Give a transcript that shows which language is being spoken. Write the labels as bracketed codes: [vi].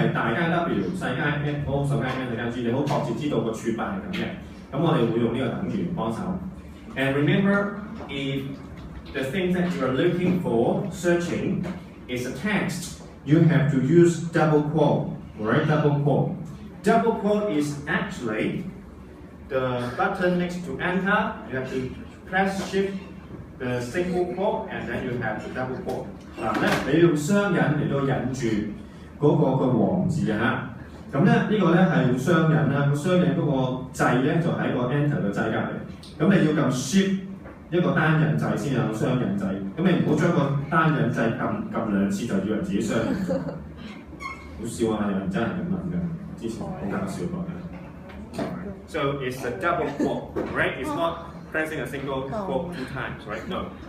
[yue] 係大階 W、細階 N、O、細階 N、細階 G， 你好確切知道個處法係咁嘅。咁我哋會用呢個等於幫手。 [en] And remember, if the thing that you are looking for, searching, is a text, you have to use double quote, right? Double quote. Double quote is actually the button next to enter. You have to press shift the single quote and then you have the double quote. [yue] 嗱咧，你用雙引嚟到引住嗰個黃字嘅嚇。咁咧呢個咧係用雙引啦，個雙引嗰個掣咧就喺個 enter 嘅掣隔離。咁你要撳 shift 一個單引掣先有雙引掣。咁你唔好將個單引掣撳2次就以為自己雙引掣。好笑啊！有人真係咁問㗎，之前好搞笑過嘅。 [en] So it's a double quote, right? It's not pressing a single quote 2 times, right? No.